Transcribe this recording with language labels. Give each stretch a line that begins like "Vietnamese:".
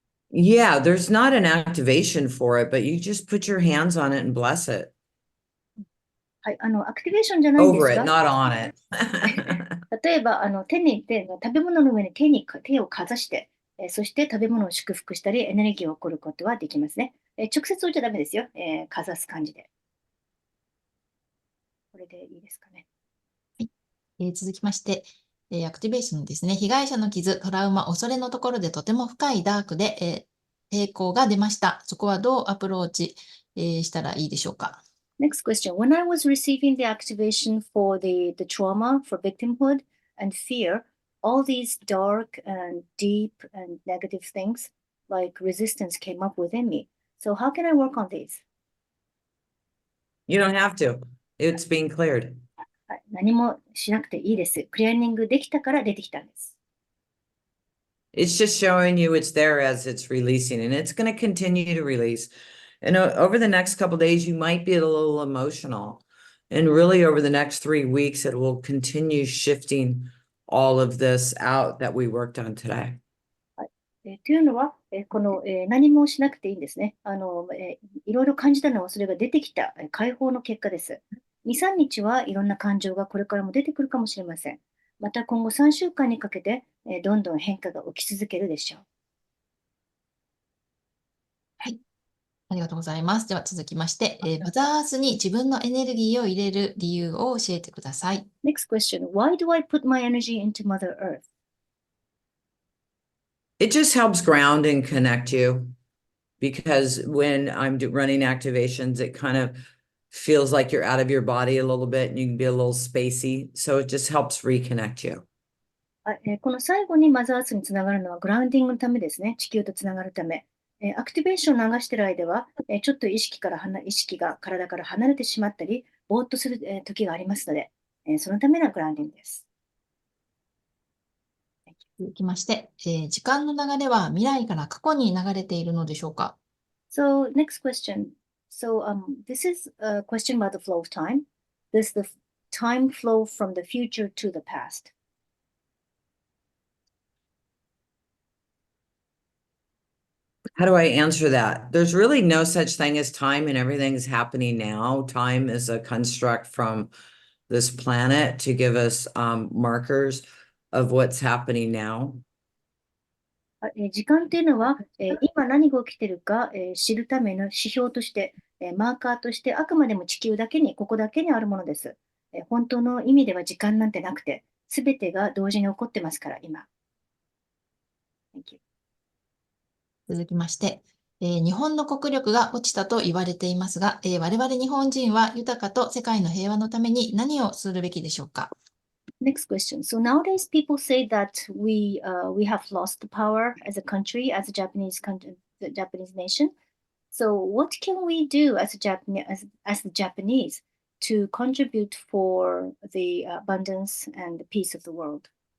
English: Yeah, there's not an activation for it, but you just put your hands on it and bless it.
Japanese: はい、アクティベーションじゃないんです
English: Over it, not on it.
Japanese: 例えば食べ物の上に手をかざして、そして食べ物を祝福したりエネルギーを送ることはできますね。直接置いちゃダメですよ。かざす感じで。これでいいですかね。はい。続きまして、アクティベーションですね。被害者の傷、トラウマ、恐れのところでとても深いダークで、抵抗が出ました。そこはどうアプローチ、したらいいでしょうか。
English: Next question. When I was receiving the activation for the trauma, for victimhood and fear, all these dark and deep and negative things like resistance came up within me. So how can I work on these? You don't have to. It's being cleared.
Japanese: 何もしなくていいです。クリアリングできたから出てきたんです。
English: It's just showing you it's there as it's releasing, and it's going to continue to release. And over the next couple of days, you might be a little emotional. And really over the next 3 weeks, it will continue shifting all of this out that we worked on today.
Japanese: というのは、この、何もしなくていいんですね。いろいろ感じたのは、それが出てきた解放の結果です。 2、3日はいろんな感情がこれからも出てくるかもしれません。また今後3週間にかけて、どんどん変化が起き続けるでしょう。はい。ありがとうございます。では続きまして、マザーアースに自分のエネルギーを入れる理由を教えてください。
English: Next question. Why do I put my energy into Mother Earth? It just helps ground and connect you because when I'm running activations, it kind of feels like you're out of your body a little bit and you can be a little spacey. So it just helps reconnect you.
Japanese: この最後にマザーアースにつながるのはグラウンディングのためですね。地球とつながるため。アクティベーションを流している間は、ちょっと意識が体から離れてしまったり、ぼーっとする、時がありますので、そのためのグラウンディングです。続きまして、時間の流れは未来から過去に流れているのでしょうか？
English: So, next question. So, this is a question about the flow of time. Does the time flow from the future to the past? How do I answer that? There's really no such thing as time and everything's happening now. Time is a construct from this planet to give us markers of what's happening now.
Japanese: 時間っていうのは、今何が起きているか、知るための指標として、マーカーとして、あくまでも地球だけに、ここだけにあるものです。本当の意味では時間なんてなくて、すべてが同時に起こってますから、今。
English: Thank you.
Japanese: 続きまして、日本の国力が落ちたと言われていますが、我々日本人は豊かと世界の平和のために何をするべきでしょうか？
English: Next question. So nowadays, people say that we have lost the power as a country, as a Japanese country, the Japanese nation. So what can we do as the Japanese to contribute for the abundance and the peace of the world?